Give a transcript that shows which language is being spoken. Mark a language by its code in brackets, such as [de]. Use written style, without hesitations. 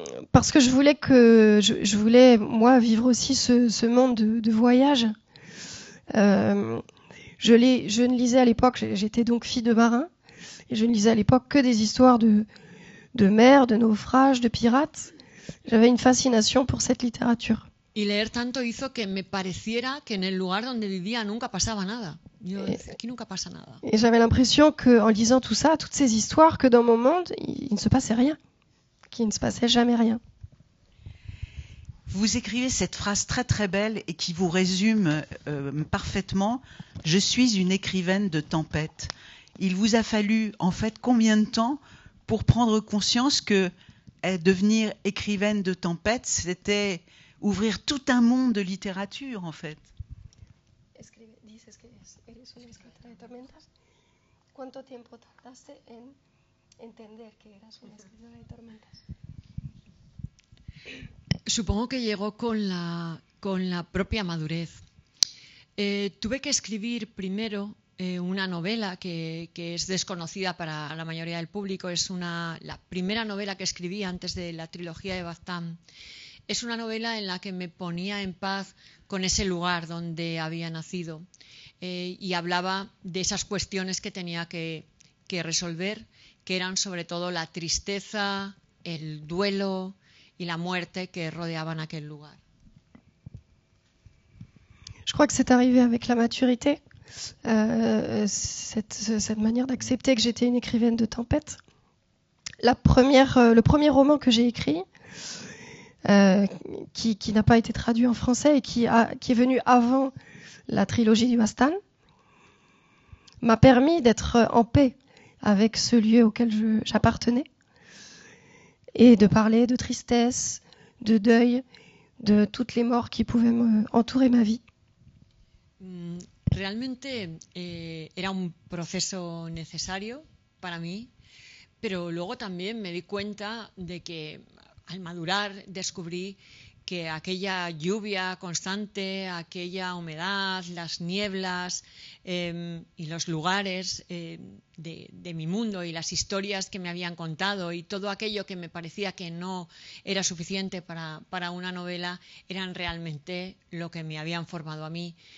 [fr] Parce que je voulais moi vivre aussi ce monde de voyage. Je ne lisais à l'époque, j'étais donc fille de marin, et je ne lisais à l'époque que des histoires de mer, de naufrages, de pirates. J'avais une fascination pour cette littérature. [es] Y leer tanto hizo que me pareciera que en el lugar donde vivía nunca pasaba nada. Aquí nunca pasa nada. [fr] Et j'avais l'impression qu'en lisant tout ça, toutes ces histoires, que dans mon monde, il ne se passait rien, qu'il ne se passait jamais rien. Vous écrivez cette phrase très très belle et qui vous résume parfaitement. Je suis une écrivaine de tempête. Il vous a fallu en fait combien de temps pour prendre conscience que devenir écrivaine de tempête, c'était ouvrir tout un monde de littérature en fait? [es] Dices que eres una escritora de tormentas. ¿Cuánto tiempo tardaste en entender que eras una escritora de tormentas? Supongo que llegó con la propia madurez. Tuve que escribir primero una novela que es desconocida para la mayoría del público. Es la primera novela que escribí antes de la trilogía de Baztán. Es una novela en la que me ponía en paz con ese lugar donde había nacido y hablaba de esas cuestiones que tenía que resolver, que eran sobre todo la tristeza, el duelo y la muerte que rodeaban aquel lugar. [fr] Je crois que c'est arrivé avec la maturité, cette manière d'accepter que j'étais une écrivaine de tempête. Le premier roman que j'ai écrit, qui n'a pas été traduit en français et qui est venu avant la trilogie du Baztán, m'a permis d'être en paix avec ce lieu auquel j'appartenais et de parler de tristesse, de deuil, de toutes les morts qui pouvaient entourer ma vie. [es] Realmente era un proceso necesario para mí, pero luego también me di cuenta de que al madurar descubrí que aquella lluvia constante, aquella humedad, las nieblas y los lugares de mi mundo y las historias que me habían contado y todo aquello que me parecía que no era suficiente para una novela eran realmente lo que me habían formado a mí